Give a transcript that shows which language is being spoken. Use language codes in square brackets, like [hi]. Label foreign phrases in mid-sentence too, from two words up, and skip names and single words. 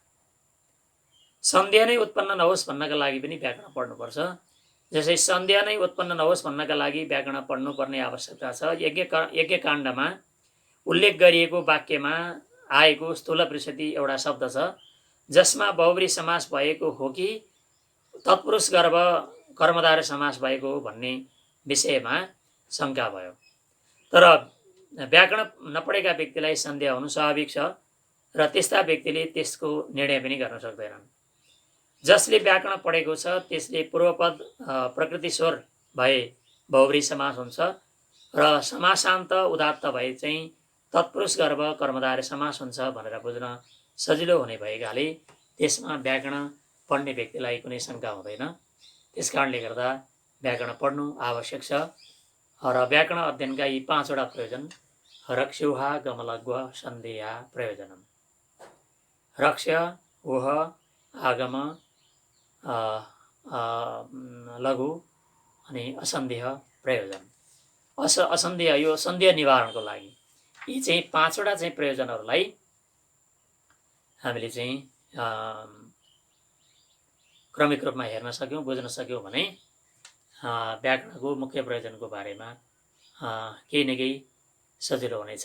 [ne] सन्देह नै उत्पन्न नहोस् भन्नका लागि पनि व्याकरण पढ्नुपर्छ। जसै सन्देह नै उत्पन्न नहोस् भन्नका लागि व्याकरण पढ्नुपर्ने आवश्यकता छ। यज्ञकाण्डमा उल्लेख गरिएको वाक्यमा आएको स्थूल पृष्ठति एउटा शब्द छ जसमा बहुब्री समास भएको हो कि तत्पुरुष गर्भ कर्मधारय समास भएको हो भन्ने विषयमा शङ्का भयो। तर व्याकरण नपढेका व्यक्तिलाई सन्देह हुनु स्वाभाविक छ र त्यस्ता व्यक्तिले त्यसको निर्णय पनि गर्न सक्दैनन्। जसले व्याकरण पढेको छ त्यसले पूर्वपद प्रकृति स्वर भए बहुब्री समास हुन्छ र समासान्त उदात्त भए चाहिँ तत्पुरुष गर्भ कर्मधारय समास हुन्छ भनेर बुझ्न सजिलो हुने भएकाले त्यसमा व्याकरण पढ्ने व्यक्तिलाई कुनै शङ्का हुँदैन। त्यस कारणले गर्दा व्याकरण पढ्नु आवश्यक छ र व्याकरण अध्ययनका यी पाँचवटा प्रयोजन [sa] रक्ष्युहा गमलग्व सन्देहा प्रयोजनम। [ne] रक्ष्य, उह, आगम, लघु अनि असन्देह प्रयोजन। असन्देह यो सन्देह निवारणको लागि यी चाहिँ पाँचवटा चाहिँ प्रयोजनहरूलाई हामीले चाहिँ क्रमिक रूपमा हेर्न सक्यौँ, बुझ्न सक्यौँ भने व्याकरणको मुख्य प्रयोजनको बारेमा केही न केही सजिलो हुनेछ।